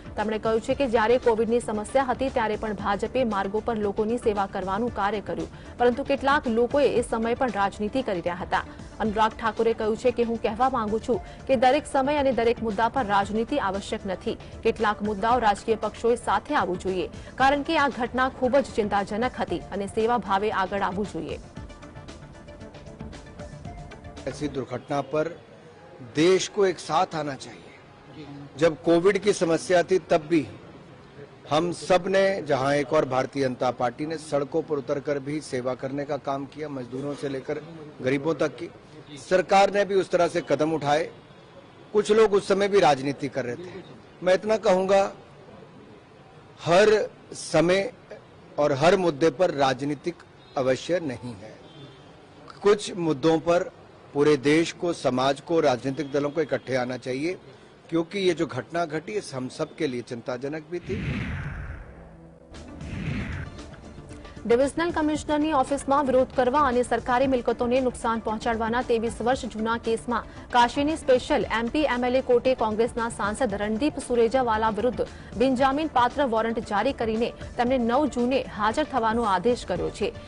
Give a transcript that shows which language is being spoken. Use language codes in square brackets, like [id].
[gu] તેમણે કહ્યું છે કે જ્યારે કોવિડની સમસ્યા હતી ત્યારે પણ ભાજપે માર્ગો પર લોકોની સેવા કરવાનું કાર્ય કર્યું, પરંતુ કેટલાક લોકોએ એ સમય પણ રાજનીતિ કરી રહ્યા હતા. અનુરાગ ઠાકુરે કહ્યું છે કે હું કહેવા માંગુ છું કે દરેક સમય અને દરેક મુદ્દા પર રાજનીતિ આવશ્યક નથી. કેટલાક મુદ્દાઓ રાજકીય પક્ષોએ સાથે આવવું જોઈએ, કારણ કે આ ઘટના ખૂબ જ ચિંતાજનક હતી અને સેવા ભાવે આગળ આવવું જોઈએ. [hi] ऐसी दुर्घटना पर देश को एक साथ आना चाहिए. जब कोविड की समस्या थी तब भी हम सब ने, जहां एक और भारतीय जनता पार्टी ने सड़कों पर उतरकर भी सेवा करने का काम किया, मजदूरों से लेकर गरीबों तक की. सरकार ने भी उस तरह से कदम उठाए. कुछ लोग उस समय भी राजनीति कर रहे थे. मैं इतना कहूंगा, हर समय और हर मुद्दे पर राजनीतिक अवश्य नहीं है. कुछ मुद्दों पर पूरे देश को, समाज को, राजनीतिक दलों को इकट्ठे आना चाहिए, क्योंकि ये जो घटना घटी हम सब के लिए चिंताजनक भी थी. [gu] ડિવિઝનલ કમિશનરની ઓફિસમાં વિરોધ કરવા અને સરકારી મિલકતોને નુકસાન પહોંચાડવાના 23 વર્ષ જૂના કેસમાં કાશીની સ્પેશિયલ એમપી એમએલએ કોર્ટે કોંગ્રેસના સાંસદ રણદીપ સુરેજાવાલા વિરુદ્ધ બિનજામીન પાત્ર વોરંટ જારી કરીને તેમને 9 જૂને હાજર થવાનો આદેશ કર્યો છે.